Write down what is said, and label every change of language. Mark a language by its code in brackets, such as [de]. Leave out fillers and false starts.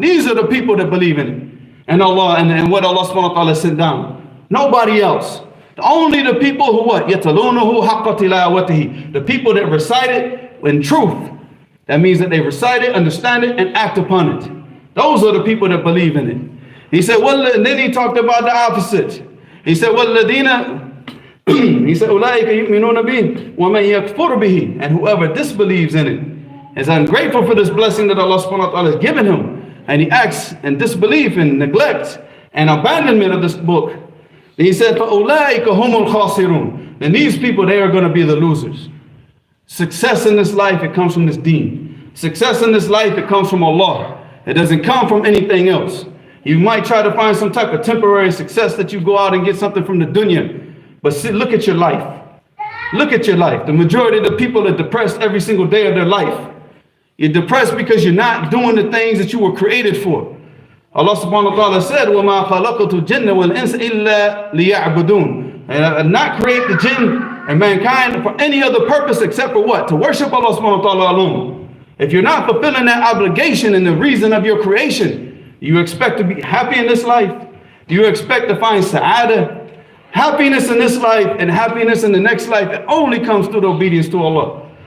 [en] These are the people that believe in it. And Allah and what Allah subhanahu wa ta'ala sent down. Nobody else. Only the people who what? [ar] يَتَلُونَهُ حَقَّ تِلَاوَتِهِ. [en] The people that recite it in truth. That means that they recite it, understand it, and act upon it. Those are the people that believe in it. He said, well, and then he talked about the opposite. He said, [ar] وَالَّذِينَ [en] he said, [ar] أُولَٰئِكَ يُؤْمِنُونَ بِهِ وَمَنْ يَكْفُرْ بِهِ. [en] And whoever disbelieves in it is ungrateful for this blessing that Allah subhanahu wa ta'ala has given him, and he acts in disbelief and neglect and abandonment of this book. And he said, [ar] فَأُولَٰئِكَ هُمُ الْخَاسِرُونَ. [en] And these people, they are going to be the losers. Success in this life, it comes from this deen. Success in this life, it comes from Allah. It doesn't come from anything else. You might try to find some type of temporary success that you go out and get something from the dunya. But see, look at your life. Look at your life. The majority of the people are depressed every single day of their life. You're depressed because you're not doing the things that you were created for. [ar] Allah subhanahu wa ta'ala said, وَمَا خَلَقَتُ الْجِنَّ وَالْإِنسَ إِلَّا لِيَعْبُدُونَ. [en] And I did not create the jinn and mankind for any other purpose except for what? To worship Allah subhanahu wa ta'ala alone. If you're not fulfilling that obligation and the reason of your creation, you expect to be happy in this life? Do you expect to find sa'adah? Happiness in this life and happiness in the next life, it only comes through the obedience to Allah.